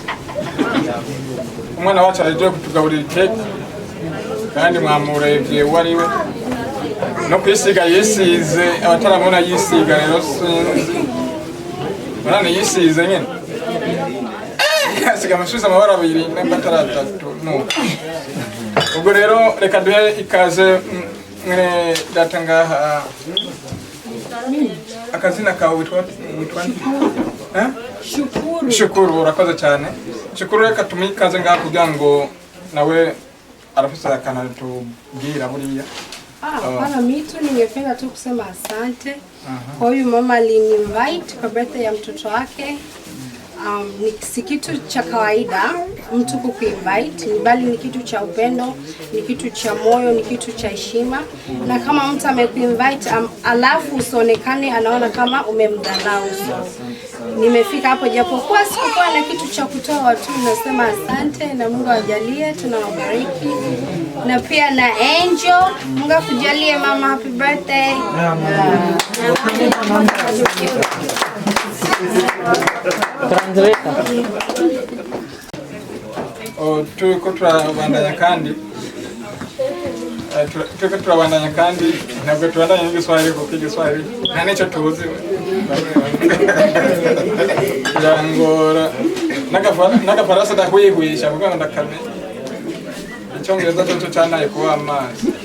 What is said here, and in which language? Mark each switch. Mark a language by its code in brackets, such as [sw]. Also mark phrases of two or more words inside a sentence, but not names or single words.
[rw] umwana wacu aragiye kutugaburira keke kandi mwamurebye uwo ari we no kwisiga yisize abataramubona yisiga rero sinzi murane yisize nyine asiga amashuza amabara abiri n'ambatara atatu nuko ubwo rero reka duhe ikaze mwene data ngaha akazina kawe witwa Shukuru urakoze cyane Shukuru reka tumuhe ikaze ngaha kugira ngo nawe arafisa akanatubwira buriya [sw] Bwana Mitu, ningependa tu kusema asante kwa huyu mama alini-invite kwa birthday ya mtoto wake. Si kitu cha kawaida mtu kukuinvite, bali ni kitu cha upendo, ni kitu cha moyo, ni kitu cha heshima. Na kama mtu amekuinvite alafu usionekane anaona kama umemdharau. Nimefika hapo japokuwa sikuwa na kitu cha kutoa tu, nasema asante na Mungu ajalie, tunawabariki. Na pia na Angel, Mungu akujalie mama, [en] happy birthday. [rw] turiko turabandanya kandi ntabwo tubandanya n'igiswahili kuko igiswahili nta n'icyo tuzi byangora n'agafaransa ndahwihwisha kuko ngo ndakame icyongereza cyo cyanaye kuba amazi